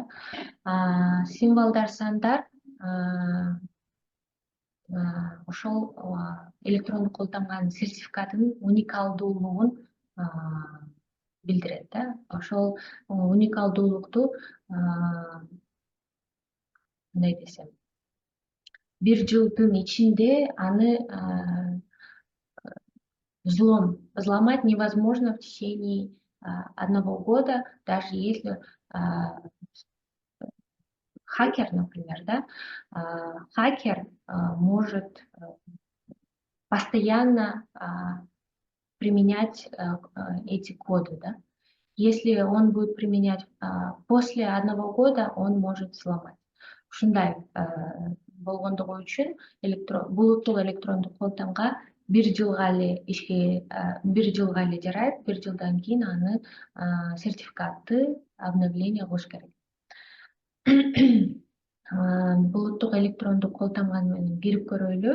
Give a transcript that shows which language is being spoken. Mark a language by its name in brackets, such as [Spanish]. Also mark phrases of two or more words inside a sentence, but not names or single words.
[Kyrgyz] Символдор, сандар ошол электрондук кол тамганын сертификатынын уникалдуулугун билдирет да. Ошол уникалдуулукту мындай десем, бир жылдын ичинде аны [Russian] взломать невозможно в течение 1 года, даже если хакер, например, да, хакер может постоянно применять эти коды, да. Если он будет применять после 1 года, он может взломать. [Kyrgyz] Ушундай болгондугу үчүн булуттук электрондук кол тамга бир жылга эле жарайт. Бир жылдан кийин аны сертификатты обновление кылыш керек. Булуттук электрондук кол тамга менен кирип көрөлү.